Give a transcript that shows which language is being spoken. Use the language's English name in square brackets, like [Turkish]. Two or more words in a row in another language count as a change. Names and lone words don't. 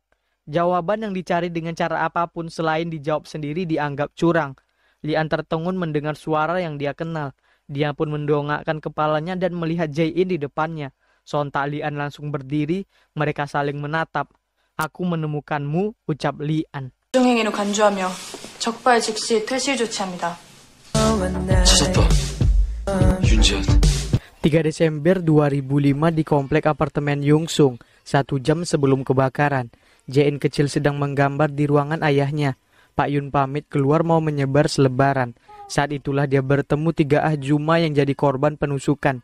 [Indonesian] Jawaban yang dicari dengan cara apapun selain dijawab sendiri dianggap curang. Lian tertegun mendengar suara yang dia kenal. Dia pun mendongakkan kepalanya dan melihat Jae-in di depannya. Sontak Lian langsung berdiri, mereka saling menatap. "Aku menemukanmu," ucap Lian. [Korean] 부정행위로 간주하며 적발 즉시 퇴실 조치합니다. 찾았다. 윤재현. [Indonesian] 3 Desember 2005 di komplek apartemen Yungsung, 1 jam sebelum kebakaran. Jae-in kecil sedang menggambar di ruangan ayahnya. Pak Yun pamit keluar mau menyebar selebaran. Saat itulah dia bertemu 3 ahjuma yang jadi korban penusukan.